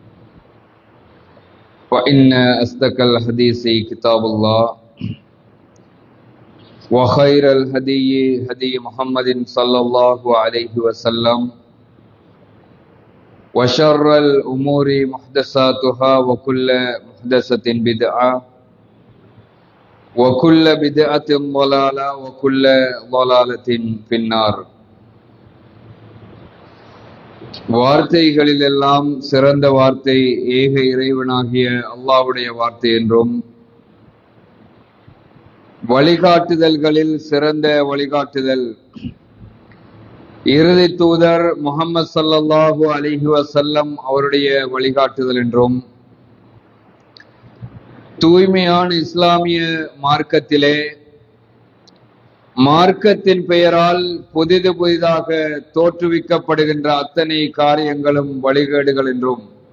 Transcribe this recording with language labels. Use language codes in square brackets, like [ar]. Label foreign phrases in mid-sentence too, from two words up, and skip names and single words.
[ar] فإن أصدق الحديث كتاب الله وخير الهدي هدي محمد صلى الله عليه وسلم وشر الأمور محدثاتها وكل محدثة بدعة وكل بدعة ضلالة وكل ضلالة في النار. [ta] வார்த்தைகளிலெல்லாம் சிறந்த வார்த்தை ஏக இறைவனாகிய அல்லாஹ்வுடைய வார்த்தை என்றும், வழிகாட்டுதல்களில் சிறந்த வழிகாட்டுதல் இறுதி தூதர் முஹம்மது [ar] صلى الله عليه وسلم [ta] அவருடைய வழிகாட்டுதல் என்றும், தூய்மையான இஸ்லாமிய மார்க்கத்திலே மார்க்கத்தின் பெயரால் புதிதாக தோற்றுவிக்கப்படுகின்ற அத்தனை காரியங்களும் வழிகேடுகள் என்றும்,